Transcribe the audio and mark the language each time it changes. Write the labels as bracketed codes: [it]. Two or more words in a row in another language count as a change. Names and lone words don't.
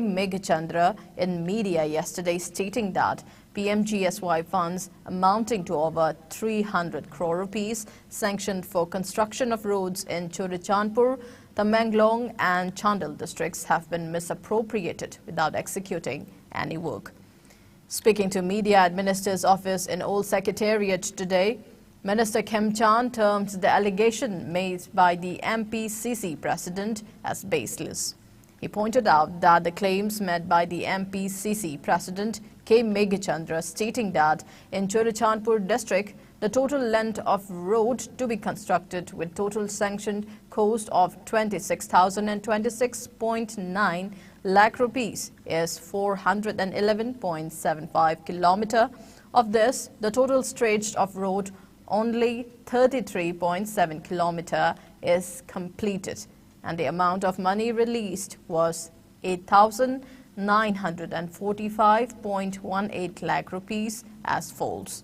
[en] Meghachandra in media yesterday, stating that PMGSY funds amounting to over 300 crore rupees sanctioned for construction of roads in Churachandpur, Tamenglong and Chandel districts have been misappropriated without executing any work. Speaking to media at Minister's office in Old Secretariat today, Minister Khemchand termed the allegation made by the MPCC president as baseless. He pointed out that the claims made by the MPCC president K. Meghachandra, stating that in Churachandpur district, the total length of road to be constructed with total sanctioned cost of 26,026.9 lakh rupees is 411.75 kilometer. Of this, the total stretch of road only 33.7 kilometer is completed, and the amount of money released was 8,945.18 lakh rupees as follows.